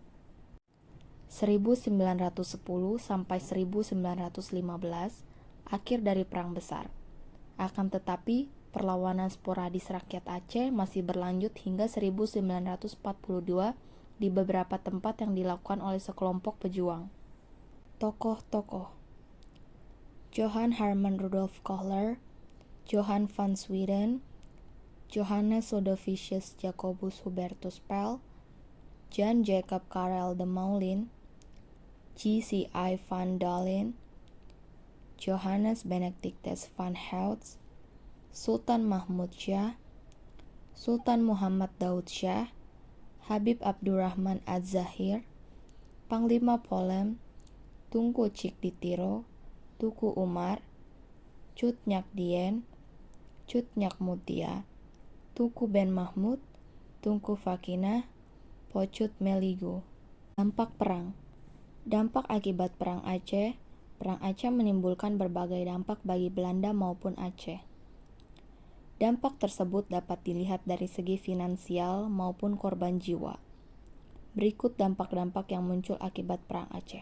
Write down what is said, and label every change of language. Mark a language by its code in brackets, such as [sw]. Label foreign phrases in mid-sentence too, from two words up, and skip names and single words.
[id] 1910 sampai 1915, akhir dari perang besar. Akan tetapi, perlawanan sporadis rakyat Aceh masih berlanjut hingga 1942 di beberapa tempat yang dilakukan oleh sekelompok pejuang. Tokoh-tokoh: Johann Hermann Rudolf Kohler, Johann van Sweden, Johannes Ludovicius Jacobus Hubertus Pell, Jan Jacob Karel de Moulin, G.C.I. van Dalen, Johannes Benedictus van Helst, Sultan Mahmud Shah, Sultan Muhammad Daud Shah, Habib Abdurrahman Az-Zahir, Panglima Polem, Tunku Cikditiro, Tuku Umar, Cut Nyak Dien, Cut Nyak Mutia, Tuku Ben Mahmud, Tunku Fakina, Pocut Meligo. Dampak perang. Dampak akibat Perang Aceh. Perang Aceh menimbulkan berbagai dampak bagi Belanda maupun Aceh. Dampak tersebut dapat dilihat dari segi finansial maupun korban jiwa. Berikut dampak-dampak yang muncul akibat Perang Aceh.